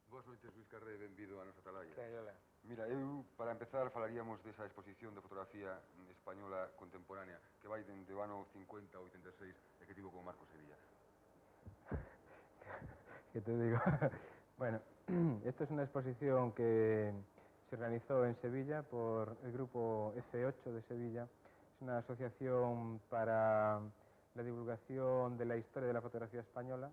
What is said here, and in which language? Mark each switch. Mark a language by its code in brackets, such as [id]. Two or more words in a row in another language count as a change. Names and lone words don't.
[gl] noites, Luís Carré, benvido a nosa atalaya. Que hola. Mira, eu, para empezar, falaríamos desa exposición de fotografía española contemporánea que vai dende o ano 50 ao 86 e que tivo como Marco Sevilla. [es] ¿Qué te digo? Bueno, esto es una exposición que se organizó en Sevilla por el grupo F8 de Sevilla. Es una asociación para la divulgación de la historia de la fotografía española.